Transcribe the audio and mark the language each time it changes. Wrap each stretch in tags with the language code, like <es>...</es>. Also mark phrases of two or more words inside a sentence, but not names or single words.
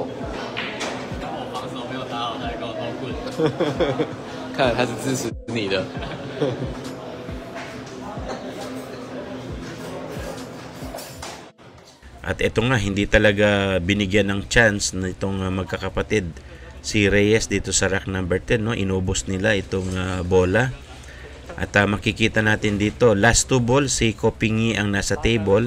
<zh>我防守没有打好，他还跟我偷棍。看来他是支持你的。</zh> <tl>At ito nga, hindi talaga binigyan ng chance nitong magkakapatid si Reyes dito sa</tl> <en>rack number 10.</en> <tl>No? Inubos nila itong bola. At makikita natin dito,</tl> <en>last 2 balls,</en> <tl>si Kopingi ang nasa table.</tl>